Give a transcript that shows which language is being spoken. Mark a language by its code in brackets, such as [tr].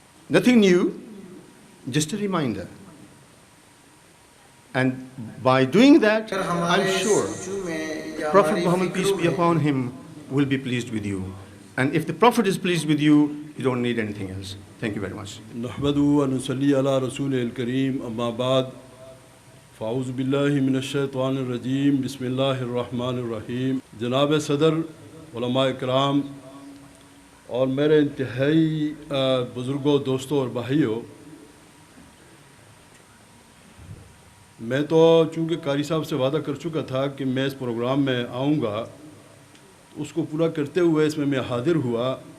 [en] Nothing new, just a reminder. And by doing that, I'm sure Prophet Muhammad, peace be upon him, will be pleased with you. And if the Prophet is pleased with you, you don't need anything else. Thank you very much. [ar] نحمدُ ونصلي على رسوله الكريم أما بعد فأعوذ بالله من الشيطان الرجيم بسم الله الرحمن الرحيم. [ur] جناب صدر، علماء کرام اور میرے انتہائی بزرگوں، دوستوں اور بھائیوں، میں تو چونکہ قاری صاحب سے وعدہ کر چکا تھا کہ میں اس پروگرام میں آؤں گا، اس کو پورا کرتے ہوئے اس میں حاضر ہوا.